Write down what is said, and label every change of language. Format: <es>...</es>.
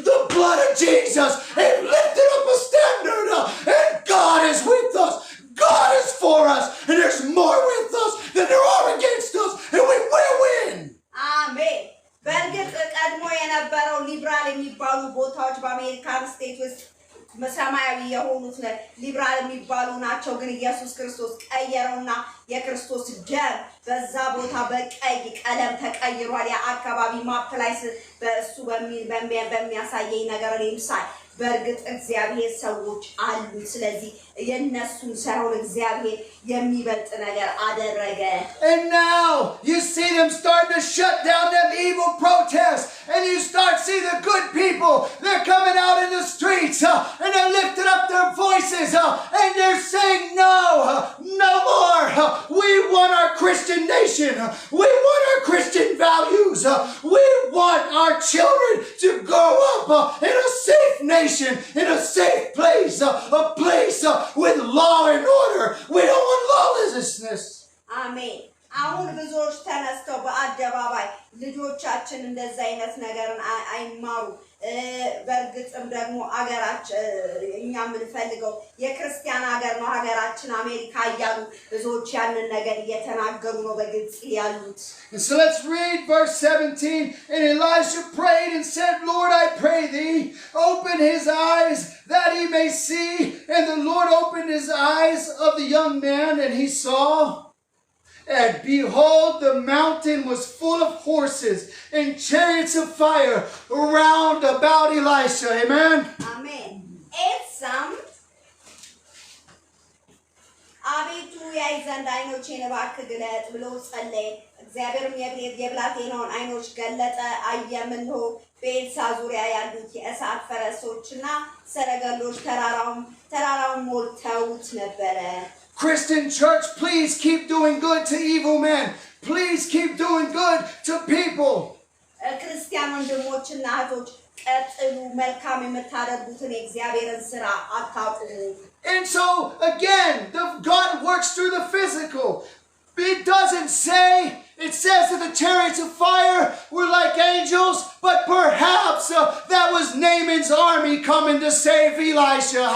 <en>blood of Jesus and lifted up a standard. And God is with us. God is for us. And there's more with us than there are against us. And we will win. Amen.</en> <am>በእርግጥ ቀድሞ የነበረው ሊብራል የሚባሉ ቦታዎች በአሜሪካን ስቴት ውስጥ ሰማያዊ የሆኑት ሊብራል የሚባሉ ናቸው። ግን ኢየሱስ ክርስቶስ ቀየረውና የክርስቶስ ደም በዛ ቦታ በቀይ ቀለም ተቀይሯል። ያ አካባቢ ማፕ ላይ በእሱ በሚያሳየኝ ነገር ለምሳሌ በእርግጥ እግዚአብሔር ሰዎች አሉ። ስለዚህ የነሱን ሳይሆን እግዚአብሔር የሚበልጥ ነገር አደረገ።</am> <en>And now you see them starting to shut down them evil protests, and you start see the good people. They're coming out in the streets and they're lifting up their voices and they're saying no more. We want our Christian nation. We want our Christian values. We want our children to grow up in a safe nation, in a safe place, a place with law and order. We don't want lawlessness. Amen.</en> <am>አሁን ብዙዎች ተነስተው በአደባባይ ልጆቻችን እንደዛ አይነት ነገርን አይማሩ። በእርግጥም ደግሞ አገራችን እኛ የምንፈልገው የክርስቲያን ሀገር ነው ሀገራችን አሜሪካ እያሉ ብዙዎች ያንን ነገር እየተናገሩ ነው በግልጽ ያሉት።</am> <en>So let's read verse 17. And Elisha prayed and said, Lord, I pray thee, open his eyes that he may see. And the Lord opened his eyes of the young man, and he saw. And behold, the mountain was full of horses and chariots of fire round about Elisha. Amen? Amen.</en> <am>Some አቤቱ ያይ ዘንድ አይኖቼን እባክህ ግለጥ ብሎ ጸለየ። እግዚአብሔርም የብላቴናውን አይኖች ገለጠ። አየም እነሆ በኤልሳ ዙሪያ ያሉት የእሳት ፈረሶችና ሰረገሎች ተራራውን ሞልተውት ነበረ።</am> <en>Christian church, please keep doing good to evil men. Please keep doing good to people.</en> <am>ክርስቲያን ወንድሞችና እህቶች ቀጥሉ፣ መልካም የምታደርጉትን የእግዚአብሔርን ሥራ አታቁሙ።</am> <en>And so again, God works through the physical. It doesn't say, it says that the chariots of fire were like angels, but perhaps that was Naaman's army coming to save Elisha.</en>